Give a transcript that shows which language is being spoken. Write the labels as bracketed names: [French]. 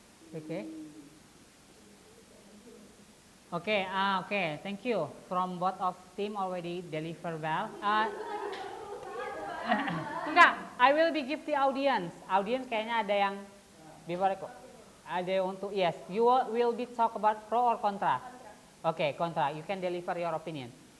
[English] Okay. Okay. Okay. Thank you. From both of team already deliver well. [Indonesian] Enggak, [English] I will be give the audience. [Indonesian] Audience kayaknya ada yang [English] before [Indonesian] aku. Ada yang untuk [English] yes. You will be talk about pro or contra. [Indonesian] Oke, kontra. [English] You can deliver your opinion.